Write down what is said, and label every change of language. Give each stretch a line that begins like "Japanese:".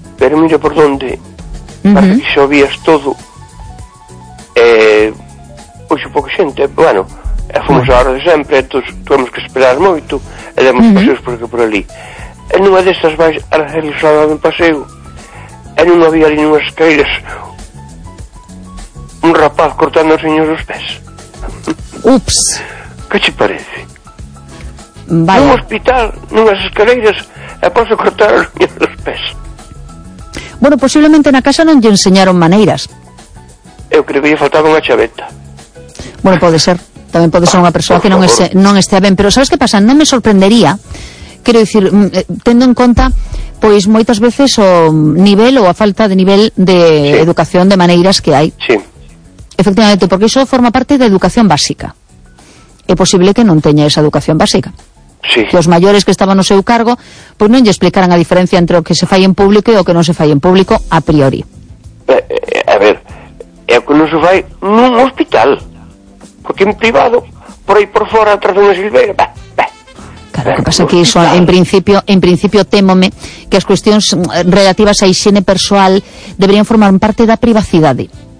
Spanish: Pero mira por dónde, para que sabías todo, hoy un poco gente, bueno, fuimos a la hora de siempre, entonces tuvimos que esperar mucho, y demos paseos por allí. En una de estas vais a hacer el sábado un paseo, en una había ahí en unas escaleras, un rapaz cortando al señor los pies. Ups. ¿Qué te parece? Vaya. Un hospital, unas escaleras,
Galician: e posso cortar os meus pés. Bueno, posiblemente na casa non lle enseñaron maneiras. Eu creo que lle faltaba unha chaveta. Bueno, pode ser. Tamén pode ser unha persoa que non estea ben. Pero sabes que pasa? Non me sorprendería. Quero dicir, tendo en conta pois moitas veces o nivel ou a falta de nivel de educación, de maneiras que hai.
Spanish: Sí.
Galician: Efectivamente, porque iso forma parte da educación básica. É posible que non teña esa educación básica.
Spanish: Sí.
Galician: Que os maiores que estaban no seu cargo, pois non lle explicaran a diferencia entre o que se fai en público e o que non se fai en público a priori. A ver, é o que non se fai nun hospital. Porque en privado, por aí por fora, atrás dunha silveira, Claro, o que pasa é que iso, en principio, témome que as cuestións relativas a hixiene persoal deberían formar parte da privacidade.